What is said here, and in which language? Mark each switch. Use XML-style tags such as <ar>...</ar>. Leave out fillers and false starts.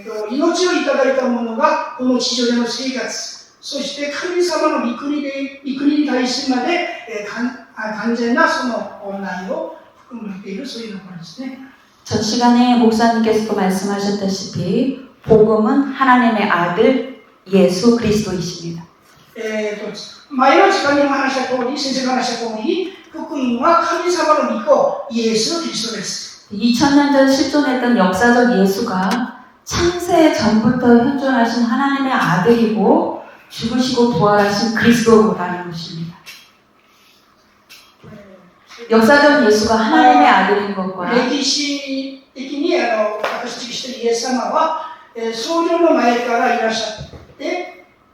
<ja>命をいただいた者がこの地上での生活、そして神様の御国に対してまで完全なその内容を含めているそういうところですね。</ja> <ko>전 시간에 목사님께서도 말씀하셨다시피 복음은 하나님의 아들 예수 그리스도이십니다.</ko> <ja>前の時間にも話した通り、先生が話した通り、福音は神様の御子、イエス・キリストです。</ja> <ko>2000년 전 실존했던 역사적 예수가 창세 전부터 현존하신 하나님의 아들이고 죽으시고 부활하신 그리스도라는 것입니다. 역사적 예수가 하나님의 아들인 것과</ko> <ja>歴史的に私たちが知っているイエス様は、創業の前からいらっしゃって、</ja>